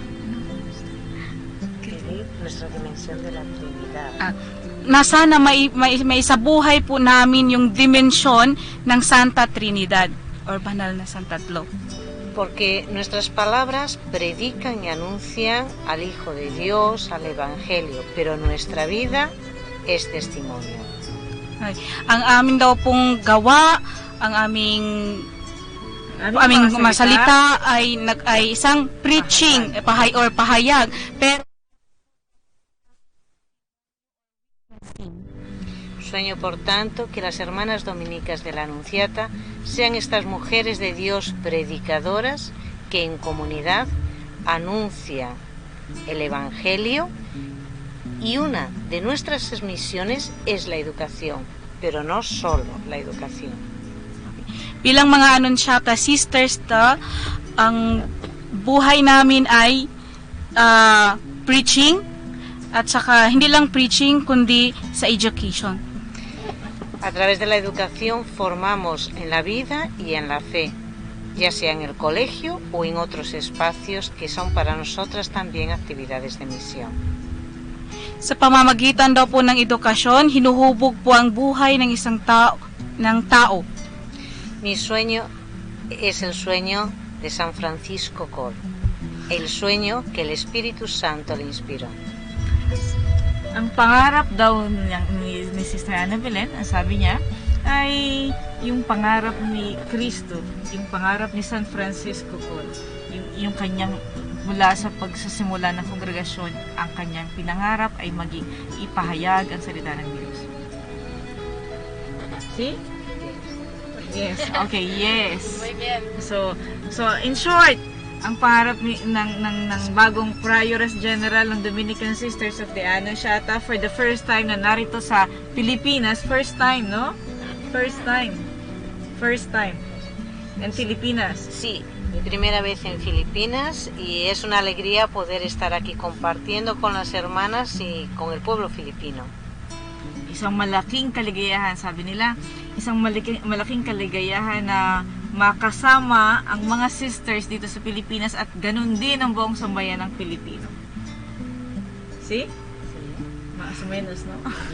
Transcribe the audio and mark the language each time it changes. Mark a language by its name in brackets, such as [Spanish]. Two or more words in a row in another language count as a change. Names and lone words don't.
[Spanish] vivir nuestra dimensión de la Trinidad. [Filipino] Na sana may sa buhay po namin yung dimensyon ng Santa Trinidad or banal na Santa Tatlo. [Spanish] Porque nuestras palabras predican y anuncian al Hijo de Dios, al Evangelio, pero nuestra vida es testimonio. [Filipino] Ang amin daw pong gawa, ang aming masalita ay isang preaching, pahayag, pero [Spanish] Sueño, por tanto, que las hermanas dominicas de la Anunciata sean estas mujeres de Dios predicadoras que en comunidad anuncian el Evangelio, y una de nuestras misiones es la educación, pero no solo la educación. [Filipino] Bilang mga Anunsyata sisters, ang buhay namin ay preaching, at saka hindi lang preaching kundi sa education. [Spanish] A través de la educación formamos en la vida y en la fe, ya sea en el colegio o en otros espacios que son para nosotras también actividades de misión. [Filipino] Sa pamamagitan daw po ng edukasyon, hinuhubog po ang buhay ng isang tao. [Spanish] Mi sueño es el sueño de San Francisco Col, el sueño que el Espíritu Santo le inspiró. [Filipino] Ang pangarap daw ni Sister Ana Belen, ang sabi niya, ay yung pangarap ni Kristo, yung pangarap ni San Francisco Col, yung kanyang mula sa pagsasimula ng kongregasyon, ang kanyang pinangarap ay maging ipahayag ang salita ng Diyos. [English] See? Yes. Okay, yes. So in short, [Filipino] ang pangarap ng bagong [English] Prioress General [Filipino] ng [English] Dominican Sisters of the Annunciata for the first time [Filipino] na narito sa Pilipinas. [English] First time, no? First time. [Spanish] En Filipinas. Sí, mi primera vez en Filipinas y es una alegría poder estar aquí compartiendo con las hermanas y con el pueblo filipino. [Filipino] Isang malaking kaligayahan, sabi nila. Isang malaking kaligayahan na makasama ang mga sisters dito sa Pilipinas at ganun din ang buong sambayan ng Pilipino. See? Mas o menos, no?